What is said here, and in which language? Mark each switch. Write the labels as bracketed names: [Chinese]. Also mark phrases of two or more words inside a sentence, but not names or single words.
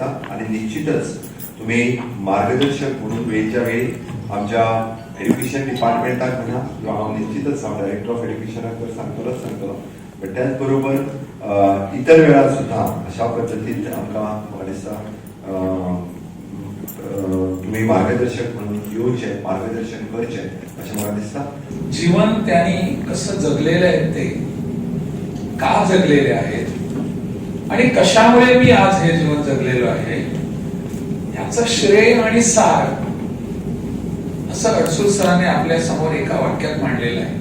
[Marathi] आणि निश्चितच तुम्ही मार्गदर्शक म्हणून वेळच्या वेळी आमच्या [English] education departmentak [Konkani] म्हणा किंवा हांव निश्चितच हांव [English] director of educationak [Konkani] तर सांगतलो, बट त्याच बरोबर इतर वेळार सुद्धा अशा पद्दतीन आमकां म्हाका दिसता तुम्ही मार्गदर्शक म्हणून येवचे, मार्गदर्शन करचे अशें म्हाका दिसता. [Marathi] जीवन त्यांनी कसं जगलेलं आहे, ते का जगलेले आहेत आणि कशामुळे मी आज हे जीवन जगलेलो आहे याचं श्रेय आणि सार असं अडसूळ सरांनी आपल्या समोर एका वाक्यात मांडलेलं आहे.